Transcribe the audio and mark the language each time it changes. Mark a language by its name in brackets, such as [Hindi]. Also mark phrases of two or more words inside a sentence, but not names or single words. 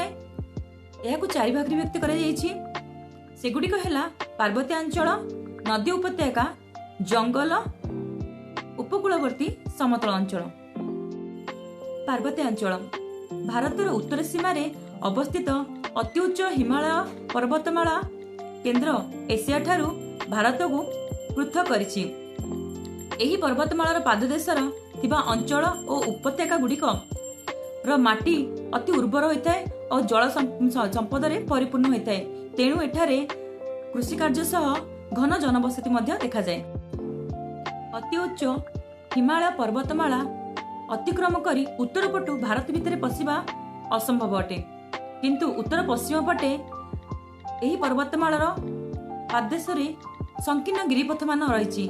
[Odia] ଏହାକୁ 4 ଭାଗ ରେ ବ୍ୟକ୍ତ କରା ଯାଇଛି। ସେଗୁଡିକ ହେଲା ପାର୍ବତ୍ୟ ଅଞ୍ଚଳ, ନଦୀ ଉପତ୍ୟକା, ଜଙ୍ଗଲ, ଉପକୂଳବର୍ତ୍ତୀ ସମତଳ ଅଞ୍ଚଳ। ପାର୍ବତ୍ୟ ଅଞ୍ଚଳ ଭାରତର ଉତ୍ତର ସୀମା ରେ ଅବସ୍ଥିତ ଅତି ଉଚ୍ଚ ହିମାଳୟ ପର୍ବତମାଳା କେନ୍ଦ୍ର ଏସିଆ ଠାରୁ ଭାରତ କୁ ପୃଥକ କରିଛି। ଏହି ପର୍ବତମାଳାର ପାଦଦେଶର ଥିବା ଅଞ୍ଚଳ ଓ ଉପତ୍ୟକା ଗୁଡିକ ର ମାଟି ଅତି ଉର୍ବର ହୋଇଥାଏ ଓ ଜଳ ସମ୍ପଦ ରେ ପରିପୂର୍ଣ୍ଣ ହୋଇଥାଏ। ତେଣୁ ଏଠାରେ କୃଷି କାର୍ଯ୍ୟ ସହ ଘନ ଜନବସତି ମଧ୍ୟ ଦେଖା ଯାଏ। ଅତି ଉଚ୍ଚ ହିମାଳୟ ପର୍ବତମାଳା ଅତିକ୍ରମ କରି ଉତ୍ତର ପଟୁ ଭାରତ ଭିତର ପଶିବା ଅସମ୍ଭବ ଅଟେ, କିନ୍ତୁ ଉତ୍ତର ପଶ୍ଚିମ ପଟେ ଏହି ପର୍ବତମାଳାର ପାଦଦେଶ ରେ ସଂକୀର୍ଣ୍ଣ ଗିରିପଥ ମାନ ରହିଛି।